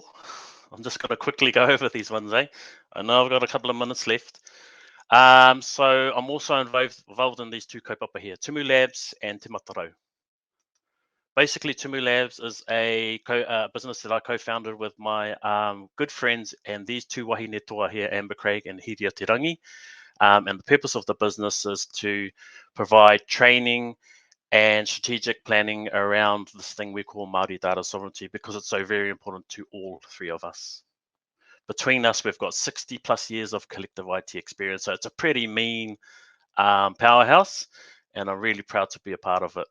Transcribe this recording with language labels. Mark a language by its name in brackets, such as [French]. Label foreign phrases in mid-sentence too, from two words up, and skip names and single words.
[English] I'm just going to quickly go over these ones, eh? I know I've got a couple of minutes left. So I'm also involved in these 2 kaupapa here, Tumu Labs and Te Rau. Basically, Tumu Labs is a business that I co-founded with my good friends and these 2 [Māori] wahine toa [English] here, Amber Craig and Hiria Te Rangi. And the purpose of the business is to provide training and strategic planning around this thing we call Māori data sovereignty, because it's so very important to all 3 of us. Between us, we've got 60 plus years of collective IT experience, so it's a pretty mean powerhouse, and I'm really proud to be a part of it.